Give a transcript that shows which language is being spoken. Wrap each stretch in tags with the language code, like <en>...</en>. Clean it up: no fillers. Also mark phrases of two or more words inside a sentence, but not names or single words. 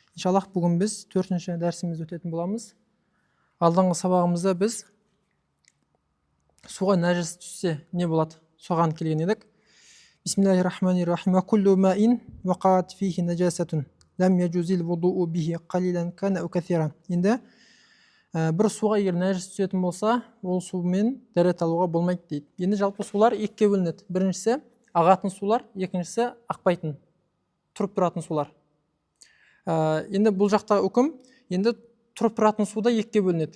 <kk>Иншаллах бүгін біз 4-ші дәрісімізді өтетін боламыз. Алдыңғы сабағымызда біз суға нәжіс түссе не болады? Соған келген едік.</kk> <ar>بسم الله الرحمن الرحيم. وكل ماء وقعت فيه نجاسة لم يجز الوضوء به قليلا كان أو كثيرا.</ar> <kk>Енді бір суға егер нәжіс түсетін болса, ол сумен дәрет алуға болмайды дейді. Енді жалпы сулар екіге бөлінеді. Біріншісі ағатын сулар, екіншісі ақпайтын, тұрып тұратын сулар. Енді бұл жақта үкім, енді тұрып тұратын суда екіге бөлінеді.</kk>